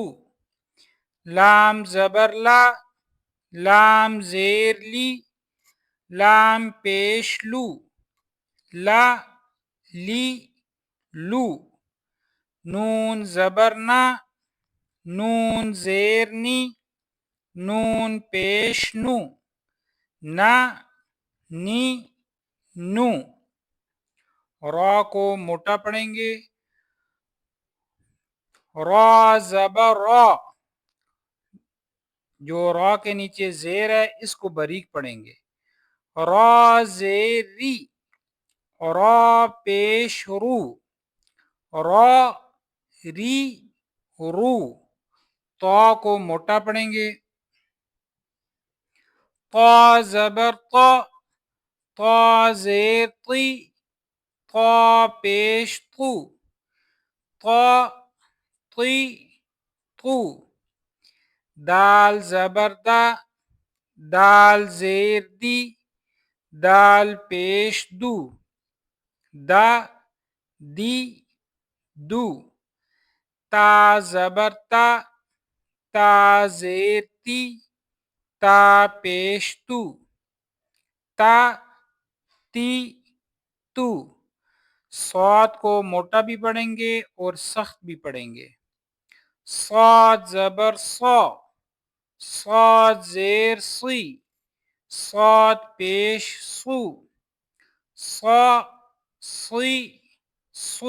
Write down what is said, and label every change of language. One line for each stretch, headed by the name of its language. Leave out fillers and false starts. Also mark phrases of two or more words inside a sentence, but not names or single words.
Urdu: لام زبر لا، لام زیر لی، لام پیش لو، لا لی لو، نون زبر نا، نون زیر نی، نون پیش نو، نا نی نو. را کو موٹا پڑھیں گے، را زبر را، جو را کے نیچے زیر ہے اس کو باریک پڑھیں گے. را زیر ری، را پیش رو، را ری رو. تا کو موٹا پڑھیں گے، طا زبر طا، طا زیر طی، طا پیش طو، طا طی طو. دال زبر دا، دال زیر دی، دال پیش دو، دا دی دو. تا زبر تا، تا زیر تی، تا پیش تو، تا تی تو. صاد کو موٹا بھی پڑھیں گے اور سخت بھی پڑھیں گے. صاد زبر صا، صاد زیر سی، صاد پیش سو، صا سی سو.